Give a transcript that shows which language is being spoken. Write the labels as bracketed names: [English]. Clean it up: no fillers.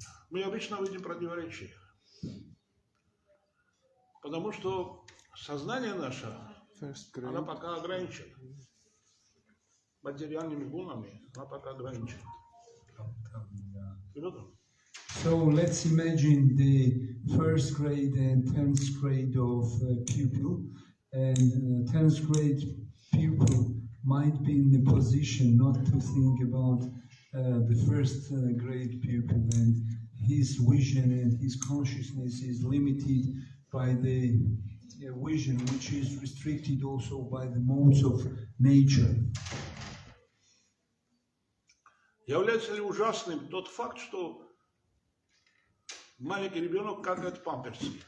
[Russian] Мы обычно видим противоречия, потому что сознание наше, оно пока ограничено. Материальными гунами, она пока ограничена. [English] So let's imagine the first grade and 10th grade of pupil, and 10th grade pupil might be in the position not to think about the first grade pupil, and his vision and his consciousness is limited by the vision, which is restricted also by the modes of nature. [Russian] Является ли ужасным тот факт, что маленький ребенок какает памперсы?